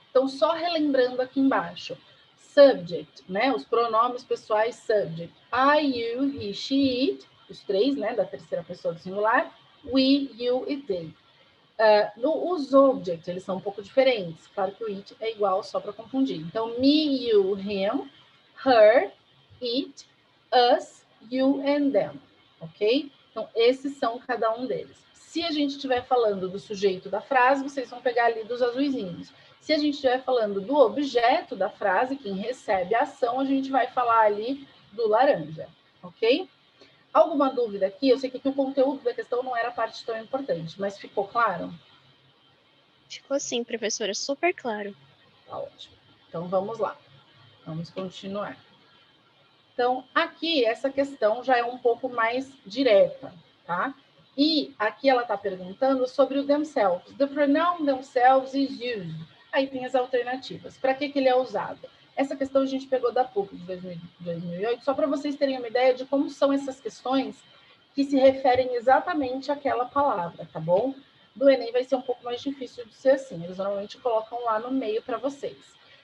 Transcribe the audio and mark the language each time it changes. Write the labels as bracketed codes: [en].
[pt] Então, só relembrando aqui embaixo. Subject, né? Os pronomes pessoais subject. [en] I, you, he, she, it. [pt] Os três, né? Da terceira pessoa do singular. We, you e they. Os objects, eles são um pouco diferentes. Claro que o it é igual, só para confundir. [en] Então, me, you, him, her, it, us, you and them. [pt] Ok? Então, esses são cada um deles. Se a gente estiver falando do sujeito da frase, vocês vão pegar ali dos azuizinhos. Se a gente estiver falando do objeto da frase, quem recebe a ação, a gente vai falar ali do laranja. Ok? Alguma dúvida aqui? Eu sei que aqui o conteúdo da questão não era parte tão importante, mas ficou claro? Ficou sim, professora, super claro. Tá ótimo. Então, vamos lá. Vamos continuar. Então, aqui, essa questão já é um pouco mais direta, tá? E aqui ela está perguntando sobre o themselves. [en] The pronoun themselves is used. [pt] Aí tem as alternativas. Para que ele é usado? Essa questão a gente pegou da PUC de 2008, só para vocês terem uma ideia de como são essas questões que se referem exatamente àquela palavra, tá bom? Do Enem vai ser um pouco mais difícil de ser assim. Eles normalmente colocam lá no meio para vocês.